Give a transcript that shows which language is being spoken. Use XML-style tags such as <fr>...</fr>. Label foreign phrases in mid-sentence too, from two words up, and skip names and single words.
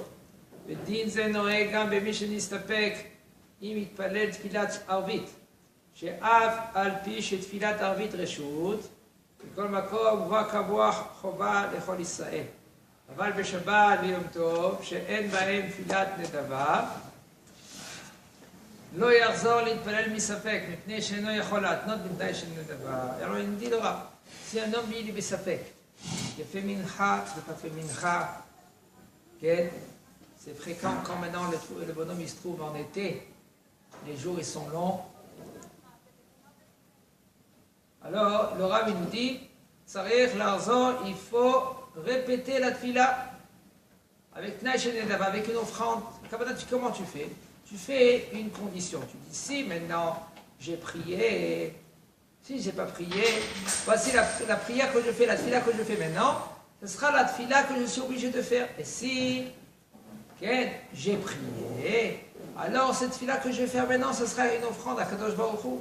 <he>ודין זה נוהג גם במי שנסתפק אם יתפלל תפילת ערבית, שאף על פי שתפילת ערבית רשות, בכל מקום מובא קבוע חובה לכל ישראל. אבל בשבת ויום טוב, שאין בהם תפילת נדבה, לא יחזור להתפלל מספק, מפני שאינו יכול להתנות בתנאי של נדבה.</he> <fr>Alors il dit le rab, si un homme il est בספק, il fait mincha, il n'a pas fait mincha, c'est fréquent quand maintenant le bonhomme il se trouve en été, les jours ils sont longs. Alors le rab il nous dit,</fr> <he>צריך לחזור,</he> <fr>il faut répéter la tfila avec</fr> <he>תנאי של נדבה,</he> <fr>avec une offrande. Comment tu fais? Tu fais une condition. Tu dis, si maintenant j'ai prié, si j'ai pas prié, voici la prière que je fais, la tfila que je fais maintenant, ce sera la tfila que je suis obligé de faire. Et si j'ai prié, alors cette tfila que je vais faire maintenant, ce sera une offrande à Kadosh Baruch Hu.</fr>